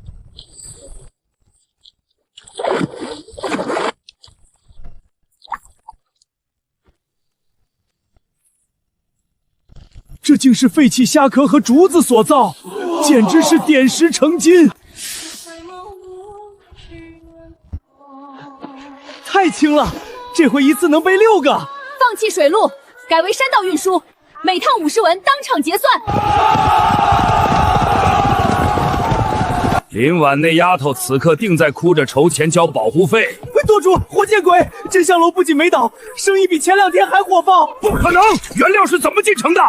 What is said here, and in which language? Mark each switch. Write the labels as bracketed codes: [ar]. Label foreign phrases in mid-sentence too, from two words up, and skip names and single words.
[zh] 這竟是廢棄蝦殼和竹子所造，簡直是點石成金。太輕了，這回一次能背6個。放棄水路，改為山道運輸。每趟50文，当场結算。林婉那丫头此刻定在哭着筹钱交保护费。舵主，火箭鬼，真香楼不仅没倒，生意比前2天还火爆。不可能，原料是怎么进城的？